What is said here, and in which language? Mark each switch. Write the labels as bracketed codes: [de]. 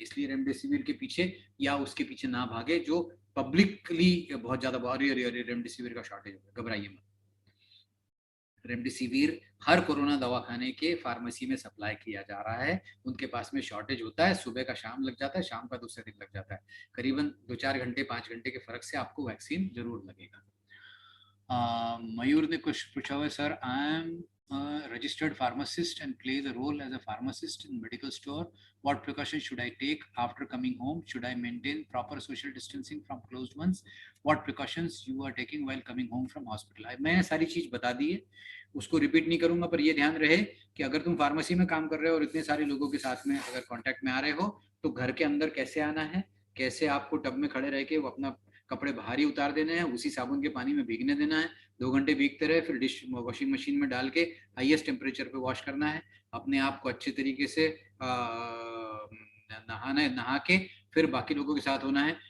[hi] इसलिए रेमडेसिविर के पीछे या उसके पीछे ना भागे जो पब्लिकली बहुत ज्यादा, अरे रेमडेसिविर का शॉर्टेज होगा, घबराइए मत। रेमडेसिविर हर कोरोना दवाखाने के फार्मेसी में सप्लाई किया जा रहा है, उनके पास में शॉर्टेज होता है, सुबह का शाम लग जाता है, शाम का दूसरे दिन लग जाता है, करीबन 2-4 घंटे 5 घंटे के फर्क से आपको वैक्सीन जरूर लगेगा। मयूर ने कुछ पूछा हुआ है, [en] Sir I am registered pharmacist and play the role as a pharmacist in medical store. What precautions should I take after coming home? Should I maintain proper social distancing from closed ones? What precautions you are taking while coming home from hospital? [hi] मैंने सारी चीज बता दी है, उसको repeat नहीं करूंगा, पर ये ध्यान रहे कि अगर तुम फार्मेसी में काम कर रहे हो और इतने सारे लोगों के साथ में अगर कांटेक्ट में आ रहे हो तो घर के अंदर कैसे आना है, कैसे आपको टब में खड़े रह के वो अपना कपड़े बाहर ही उतार देने हैं, उसी साबुन के पानी में भीगने देना है, 2 घंटे भीगते रहे, फिर डिश वॉशिंग मशीन में डाल के हाईएस्ट टेम्परेचर पे वॉश करना है, अपने आप को अच्छे तरीके से नहा के फिर बाकी लोगों के साथ होना है।